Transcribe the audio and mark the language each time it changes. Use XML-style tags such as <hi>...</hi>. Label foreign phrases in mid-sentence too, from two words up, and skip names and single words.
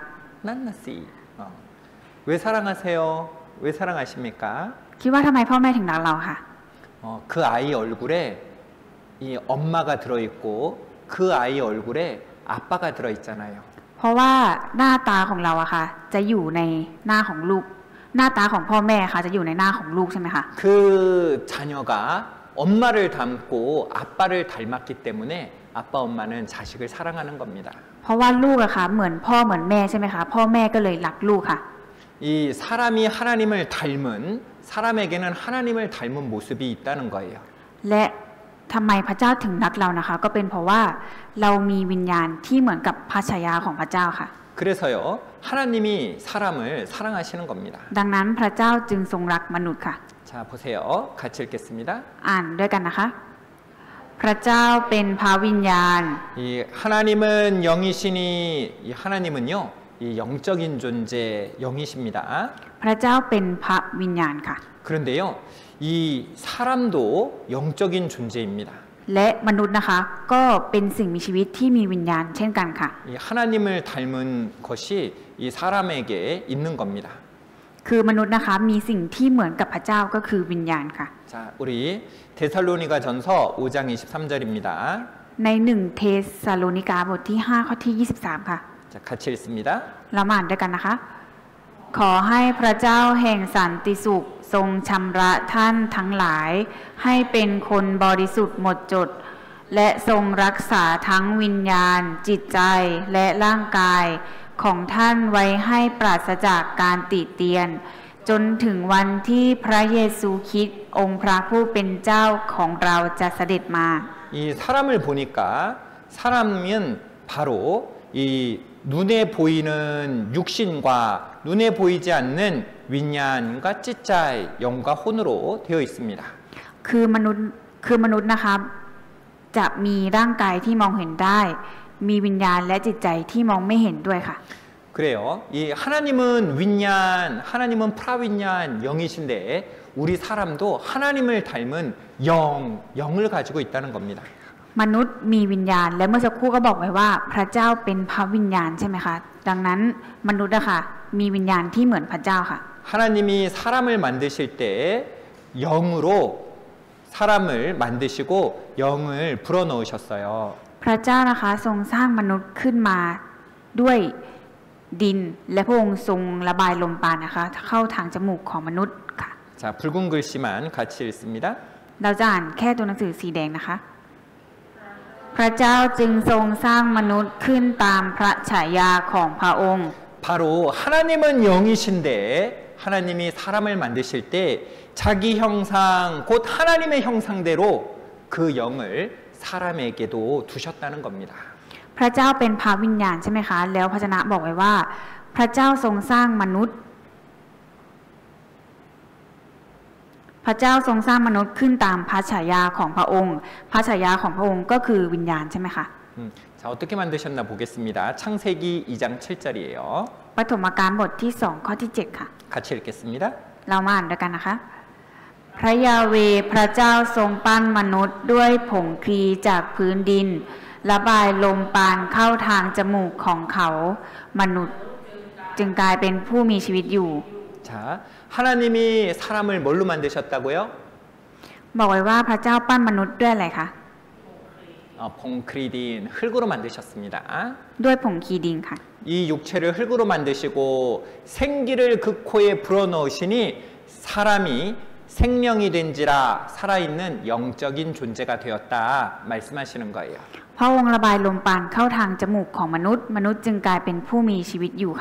<ko>난나씨. 왜 사랑하세요? 왜 사랑하십니까?</ko> <th>คิดว่าทำไมพ่อแม่ถึงรักเราค่ะ</th> <ko>그 아이 얼굴에 이 엄마가 들어있고 그 아이 얼굴에 아빠가 들어있잖아요.</ko> <th>เพราะว่าหน้าตาของเราอะค่ะจะอยู่ในหน้าของลูกหน้าตาของพ่อแม่ค่ะจะอยู่ในหน้าของลูกใช่ไหมคะ</th> <ko>그 자녀가 엄마를 닮고 아빠를 닮았기 때문에 아빠 엄마는 자식을 사랑하는 겁니다.</ko> <th>เพราะว่าลูกอะค่ะเหมือนพ่อเหมือนแม่ใช่ไหมคะพ่อแม่ก็เลยรักลูกค่ะ</th> <ko>이 사람이 하나님을 닮은 사람에게는 하나님을 닮은 모습이 있다는 거예요.</ko> <th>และทำไมพระเจ้าถึงรักเรานะคะ ก็เป็นเพราะว่าเรามีวิญญาณที่เหมือนกับพระฉายาของพระเจ้าค่ะ</th> <ko>그래서요 하나님이 사람을 사랑하시는 겁니다.</ko> <th>ดังนั้นพระเจ้าจึงทรงรักมนุษย์ค่ะ</th> <ko>자 보세요. 같이 읽겠습니다.</ko> <th>อ่านด้วยกันนะคะ พระเจ้าเป็นพระวิญญาณ</th> <ko>이 하나님은 영이시니 이 하나님은요 이 영적인 존재 영이십니다.</ko> <th>พระเจ้าเป็นพระวิญญาณค่ะ</th> <ko>그런데요 이 사람도 영적인 존재입니다.</ko> <th>และมนุษย์นะคะก็เป็นสิ่งมีชีวิตที่มีวิญญาณเช่นกันค่ะ</th> <ko>이 하나님을 닮은 것이 이 사람에게 있는 겁니다.</ko> <th>คือมนุษย์นะคะมีสิ่งที่เหมือนกับพระเจ้าก็คือวิญญาณค่ะ</th> <ko>자, 우리 데살로니가 전서 5장 23절입니다.</ko> <th>ใน1เทสาโลนิกาบทที่5ข้อที่23ค่ะ</th> <ko>자, 같이 읽습니다.</ko> <th>เรามาอ่านด้วยกันนะคะ ขอให้พระเจ้าแห่งสันติสุขทรงชำระท่านทั้งหลายให้เป็นคนบริสุทธิ์หมดจดและทรงรักษาทั้งวิญญาณจิตใจและร่างกายของท่านไว้ให้ปราศจากการติเตียนจนถึงวันที่พระเยซูคริสต์องค์พระผู้เป็นเจ้าของเราจะเสด็จมา</th> <ko>이 사람을 보니까 사람은 바로 이 눈에 보이는 육신과 눈에 보이지 않는 윈년과 찌짜의 영과 혼으로 되어 있습니다.</ko> <th>คือมนุษย์นะคะจะมีร่างกายที่มองเห็นได้มีวิญญาณและจิตใจที่มองไม่เห็นด้วยค่ะ</th> <ko>그래요. 이 하나님은 윈년, 하나님은 프라윈년 영이신데 우리 사람도 하나님을 닮은 영을 가지고 있다는 겁니다.</ko> <th>มนุษย์มีวิญญาณและเมื่อสักครู่ก็บอกไว้ว่าพระเจ้าเป็นพระวิญญาณใช่ไหมคะดังนั้นมนุษย์นะคะมีวิญญาณที่เหมือนพระเจ้าค่ะ</th> <ko>하나님이 사람을 만드실 때 영으로 사람을 만드시고 영을 불어넣으셨어요.</ko> <th>พระเจ้านะคะทรงสร้างมนุษย์ขึ้นมาด้วยดินและพระองค์ทรงระบายลมปราณนะคะเข้าทางจมูกของมนุษย์ค่ะ</th> <ko>자, 붉은 글씨만 같이 읽습니다.</ko> <th>เราจะอ่านแค่ตัวหนังสือสีแดงนะคะพระเจ้าจึงทรงสร้างมนุษย์ขึ้นตามพระฉายาของพระองค์</th> <ko>바로 하나님은 영이신데 하나님이 사람을 만드실 때 자기 형상 곧 하나님의 형상대로 그 영을 사람에게도 두셨다는 겁니다.</ko> <th>พระเจ้าเป็นพระวิญญาณใช่ไหมคะแล้วพระวจนะบอกไว้ว่าพระเจ้าทรงสร้างมนุษย์ขึ้นตามพระฉายาของพระองค์พระฉายาของพระองค์ก็คือวิญญาณใช่ไหมคะ</th> <ko>자, 어떻게 만드셨나 보겠습니다. 창세기 2장 7절이에요.</ko> <th>ปฐมกาลบทที่2ข้อที่7ค่ะ</th> <ko>같이 읽겠습니다.</ko> <th>เรามาอ่านด้วยกันนะคะพระยาเวห์พระเจ้าทรงปั้นมนุษย์ด้วยผงคลีจากพื้นดินระบายลมปราณเข้าทางจมูกของเขามนุษย์จึงกลายเป็นผู้มีชีวิตอยู่</th> <ko>자, 하나님이 사람을 뭘로 만드셨다고요?</ko> <th>บอกไว้ว่าพระเจ้าปั้นมนุษย์ด้วยอะไรคะ</th> <ko>봉크리딘 흙으로 만드셨습니다.</ko> <th>ด้วยผงคีดินค่ะ</th> <ko>이 육체를 흙으로 만드시고 생기를 그 코에 불어넣으시니 사람이 생명이 된지라 살아있는 영적인 존재가 되었다 말씀하시는 거예요.</ko> <th>พระองค์ระบายลมปราณเข้าทางจมูกของมนุษย์จึงกลายเป็นผู้มีชีวิตอยู่ค่ะ</th>